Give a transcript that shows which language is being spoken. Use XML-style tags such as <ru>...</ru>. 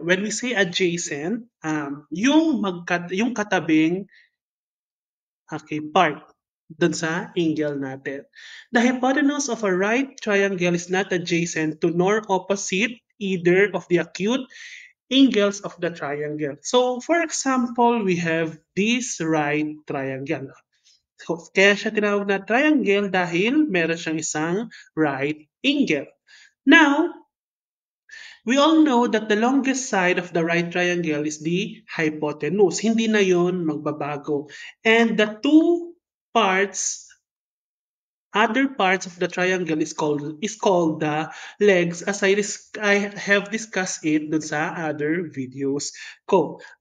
<en>When we say adjacent,</en> <tl>yung katabing</tl> <en>part</en> <tl>dun sa</tl> <en>angle natin. The hypotenuse of a right triangle is not adjacent to nor opposite either of the acute angles of the triangle. So, for example, we have this right triangle.</en> <tl>So, kaya siya tinawag na triangle dahil meron siyang isang right angle.</tl> <en>Now, we all know that the longest side of the right triangle is the hypotenuse.</en> <tl>Hindi na yon magbabago.</tl> <en>And the two parts, other parts of the triangle is called the legs as I have discussed it</en> <tl>dun sa</tl> <en>other videos ko.</en>